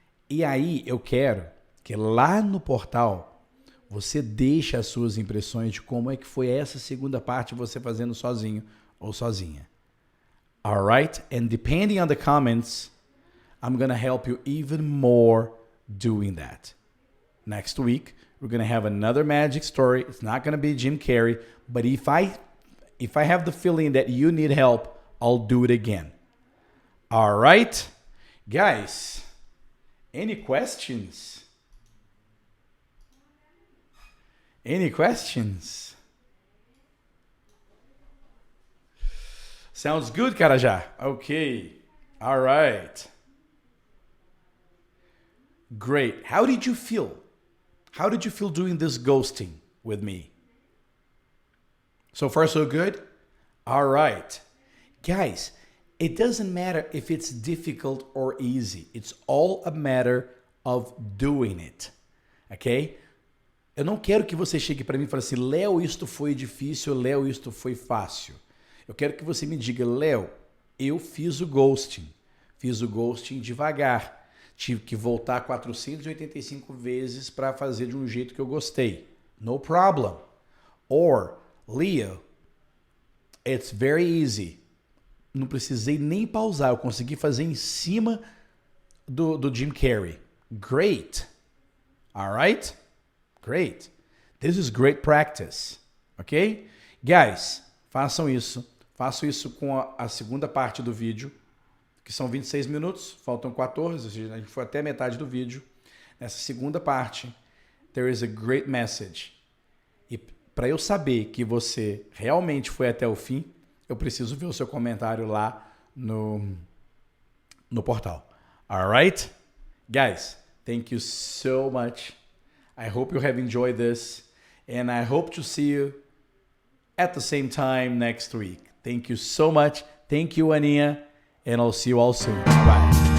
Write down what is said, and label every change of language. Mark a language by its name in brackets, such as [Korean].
[Portuguese] E aí eu quero que lá no portal você deixe as suas impressões de como é que foi essa segunda parte você fazendo sozinho ou sozinha. [English] All right? And depending on the comments, I'm going to help you even more doing that. Next week, we're going to have another magic story. It's not going to be Jim Carrey, but if I have the feeling that you need help, I'll do it again. All right? Guys, any questions? Any questions? Sounds good, Carajá. Okay. All right. Great. How did you feel? How did you feel doing this ghosting with me? So far, so good? All right. Guys, it doesn't matter if it's difficult or easy. It's all a matter of doing it. Okay? [Portuguese] Eu não quero que você chegue para mim e fale assim, Léo, isto foi difícil, Léo, isto foi fácil. Eu quero que você me diga, Léo, eu fiz o ghosting. Fiz o ghosting devagar. Tive que voltar 485 vezes para fazer de um jeito que eu gostei. [English] No problem. Or, Leo, it's very easy. [Portuguese] Não precisei nem pausar. Eu consegui fazer em cima do Jim Carrey. [English] Great. All right? Great. This is great practice. Ok? Guys, [Portuguese] façam isso. Façam isso com a segunda parte do vídeo, que são 26 minutos, faltam 14, ou seja, a gente foi até a metade do vídeo. Nessa segunda parte, [English] there is a great message. [Portuguese] E para eu saber que você realmente foi até o fim, eu preciso ver o seu comentário lá no portal. [English] All right? Guys, thank you so much. I hope you have enjoyed this, and I hope to see you at the same time next week. Thank you so much. Thank you, Aninha, and I'll see you all soon. Bye.